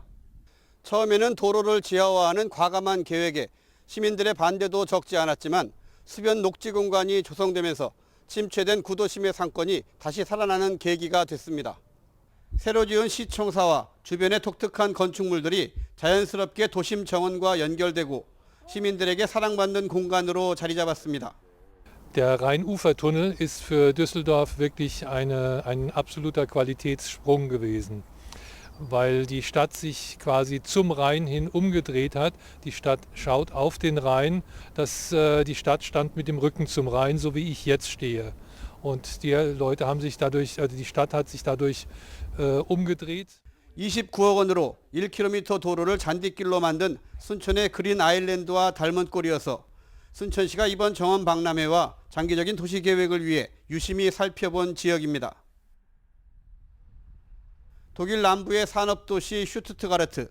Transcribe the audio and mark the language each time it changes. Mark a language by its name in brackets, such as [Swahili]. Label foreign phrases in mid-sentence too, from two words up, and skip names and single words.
[Korean] 처음에는 도로를 지하화하는 과감한 계획에 시민들의 반대도 적지 않았지만 수변 녹지 공간이 조성되면서 침체된 구도심의 상권이 다시 살아나는 계기가 됐습니다. 새로 지은 시청사와 주변의 독특한 건축물들이 자연스럽게 도심 정원과 연결되고 시민들에게 사랑받는 공간으로 자리 잡았습니다. [German] Der Rheinufertunnel ist für Düsseldorf wirklich ein absoluter Qualitätssprung gewesen, weil die Stadt sich quasi zum Rhein hin umgedreht hat. Die Stadt schaut auf den Rhein, die Stadt stand mit dem Rücken zum Rhein, so wie ich jetzt stehe. Und die Leute haben sich dadurch, also die Stadt hat sich dadurch umgedreht. [Korean] 29억 원으로 1km 도로를 잔디길로 만든 순천의 그린 아일랜드와 닮은 꼴이어서 순천시가 이번 정원 박람회와 장기적인 도시 계획을 위해 유심히 살펴본 지역입니다. 독일 남부의 산업도시 슈투트가르트.